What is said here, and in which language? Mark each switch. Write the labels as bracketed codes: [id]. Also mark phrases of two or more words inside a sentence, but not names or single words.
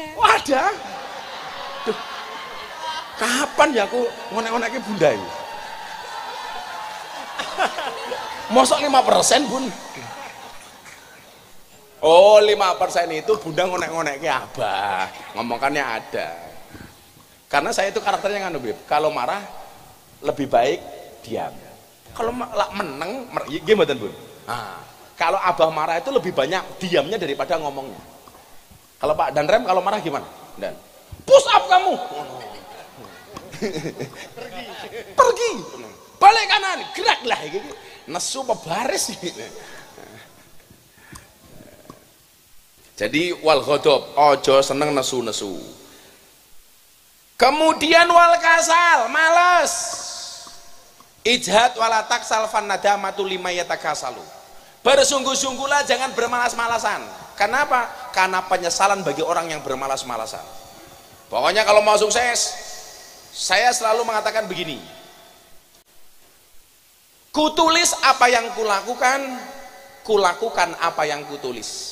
[id] Oh, ada. Duh. Kapan ya aku ngonek-ngonekin bunda ini? Mosok 5%, Bun? Oh, 5% itu bunda ngonek-ngonekin Abah. Ngomongkannya ada. Karena saya itu karakternya kan, Bib. Kalau marah lebih baik diam. Kalau meneng, gimana, Bun? Nah, kalau Abah marah itu lebih banyak diamnya daripada ngomongnya. Kalau Pak Danrem kalau marah gimana? Dan push up kamu. Pergi. Balik kanan, geraklah gitu. [jv] Nesu apa baris gitu. Jadi [ar] wal ghadab, [jv] ojo seneng nesu-nesu. [id] Kemudian [ar] wal kasal, [id] malas. [ar] Ijhad wala taksal fan nadamatu lima yatakasalu. [id] Bersungguh-sungguhlah, jangan bermalas-malasan. Kenapa? Karena penyesalan bagi orang yang bermalas-malasan. Pokoknya kalau mau sukses, saya selalu mengatakan begini. Kutulis apa yang kulakukan apa yang kutulis.